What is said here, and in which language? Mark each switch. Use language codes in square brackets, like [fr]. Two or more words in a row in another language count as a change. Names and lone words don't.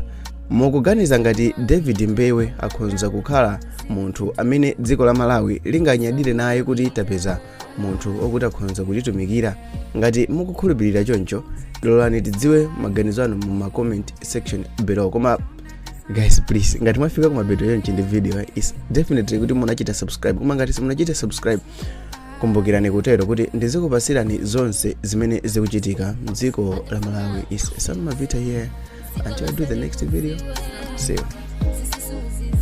[ny] Mukuganiza ngati David Mbewe akhonza kukhala munthu amene dziko la Malawi linganyadire naye kuti tapeza munthu okuti akhonza kutitumikira? Ngati mukukhulupirira choncho, lolani tidziwe maganizo anu mu [en] comment section below. [ny] Koma [en] guys, please, [ny] ngati mwafika kumapeto yonchi ndi [en] video is definitely [ny] kuti munachita subscribe. Koma ngati simunachita subscribe, kumbukirani kutero kuti ndizikupasirani zonse zimene zikuchitika mdziko la Malawi. [en] Is Sam Mavita here. Until I do the next video, see you.